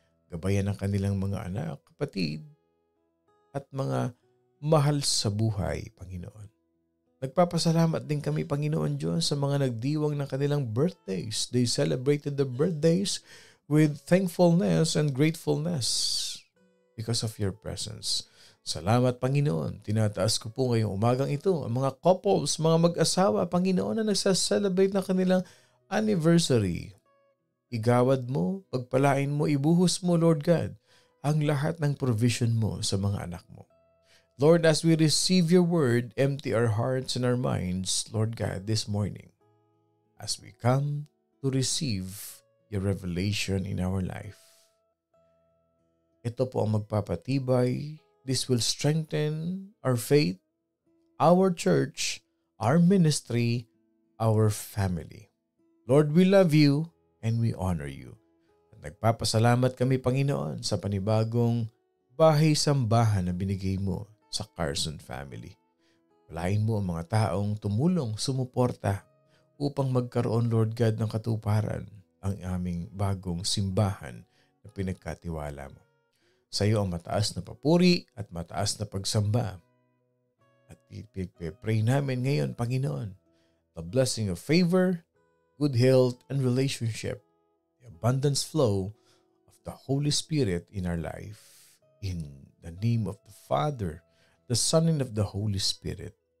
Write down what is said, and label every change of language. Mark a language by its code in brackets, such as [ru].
[tl] Gabayan ang kanilang mga anak, kapatid, at mga mahal sa buhay, Panginoon. Nagpapasalamat din kami, Panginoon Diyos, sa mga nagdiwang ng kanilang birthdays. [en] They celebrated the birthdays with thankfulness and gratefulness because of your presence. [tl] Salamat, Panginoon. Tinataas ko po ngayong umagang ito ang mga couples, mga mag-asawa, Panginoon, na nagsaselebrate ng kanilang anniversary. Igawad mo, pagpalain mo, ibuhos mo, Lord God, ang lahat ng provision mo sa mga anak mo. [en] Lord, as we receive your word, empty our hearts and our minds, Lord God, this morning, as we come to receive your revelation in our life. [tl] Ito po ang magpapatibay. [en] This will strengthen our faith, our church, our ministry, our family. Lord, we love you and we honor you. [tl] At nagpapasalamat kami, Panginoon, sa panibagong bahay-sambahan na binigay mo sa Carson family. Palain mo ang mga taong tumulong, sumuporta upang magkaroon, Lord God, ng katuparan ang aming bagong simbahan na pinagkatiwala mo. Sa iyo ang mataas na papuri at mataas na pagsamba. At ipipray namin ngayon, Panginoon, [en] the blessing of favor, good health, and relationship, the abundance flow of the Holy Spirit in our life. In the name of the Father, the Son, and of the Holy Spirit.